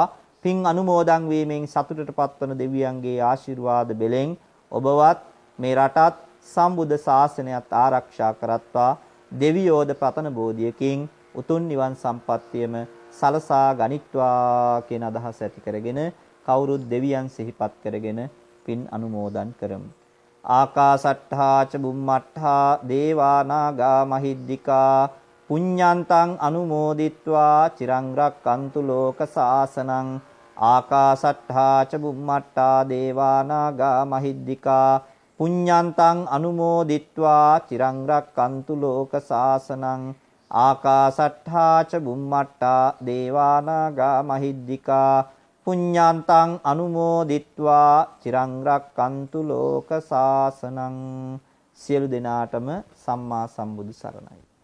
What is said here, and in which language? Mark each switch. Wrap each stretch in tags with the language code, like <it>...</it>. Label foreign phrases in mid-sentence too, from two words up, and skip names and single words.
<si>පින් අනුමෝදන් වීමෙන් සතුටටපත් වන දෙවියන්ගේ ආශිර්වාද බෙලෙන් ඔබවත් මේ රටත් සම්බුද්ධ ශාසනයත් ආරක්ෂා කරත්වා. දෙවියෝද පතන බෝධියකින් උතුම් නිවන් සම්පත්තියම සලසා ගනිත්වා කියන අදහස ඇති කරගෙන කවුරුත් දෙවියන් සිහිපත් කරගෙන පින් අනුමෝදන් කරමු.</si> <pi>ආකාසට්ඨා ච බුම්මට්ඨා දේවා නාග මහිද්దికා පුඤ්ඤන්තං අනුමෝදිත්වා චිරං රක්칸තු ලෝක සාසනං. ආකාසට්ඨා ච බුම්මට්ඨා දේවා නාග මහිද්దికා පුඤ්ඤන්තං අනුමෝදිත්වා චිරං රක්칸තු ලෝක සාසනං. ආකාසට්ඨා ච බුම්මට්ඨා දේවා නාග මහිද්దికා පුඤ්ඤන්තං අනුමෝදිත්වා චිරං රක්칸තු ලෝක සාසනං.</pi> <si>සියලු දෙනාටම සම්මා සම්බුදු සරණයි.</si>